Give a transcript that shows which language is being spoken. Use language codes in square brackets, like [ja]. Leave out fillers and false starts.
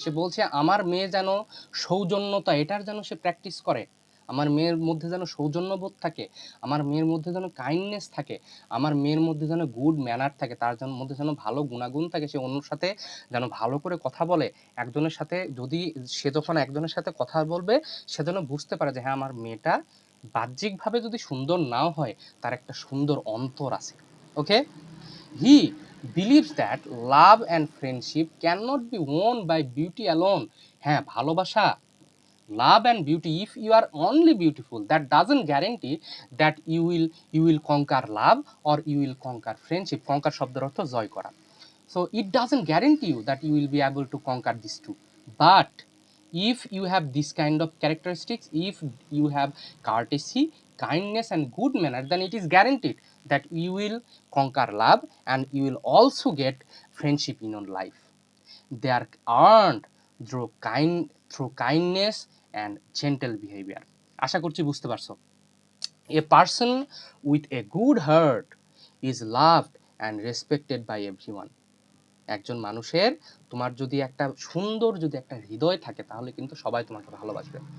[bn] সে বলছে আমার মেয়ে যেন সৌজন্যতা, এটার যেন সে প্র্যাকটিস করে, আমার মেয়ের মধ্যে যেন সৌজন্যবোধ থাকে, আমার মেয়ের মধ্যে যেন কাইন্ডনেস থাকে, আমার মেয়ের মধ্যে যেন গুড ম্যানার থাকে, তার মধ্যে যেন ভালো গুণাগুণ থাকে, সে অন্যর সাথে যেন ভালো করে কথা বলে। একজনের সাথে যদি, সে যখন একজনের সাথে কথা বলবে, সে যেন বুঝতে পারে যে হ্যাঁ, আমার মেয়েটা বাহ্যিকভাবে যদি সুন্দর নাও হয়, তার একটা সুন্দর অন্তর আছে। [en] Okay, he believes that love and friendship cannot be won by beauty alone. হ্যাঁ, ভালোবাসা, love and beauty, if you are only beautiful, that doesn't guarantee that you will conquer love or you will conquer friendship. [bn] conquer শব্দের অর্থ জয় করা। [en] So it doesn't guarantee you that you will be able to conquer these two, but if you have this kind of characteristics, if you have courtesy, kindness and good manner, then it is guaranteed that you will conquer love and you will also get friendship in your life. They are earned through kindness and gentle behavior. [bn] আশা করছি বুঝতে পারছো। [en] A person with a good heart is loved and respected by everyone. [bn] একজন মানুষের, তোমার যদি একটা সুন্দর যদি একটা হৃদয় থাকে তাহলে কিন্তু সবাই তোমাকে ভালোবাসবে।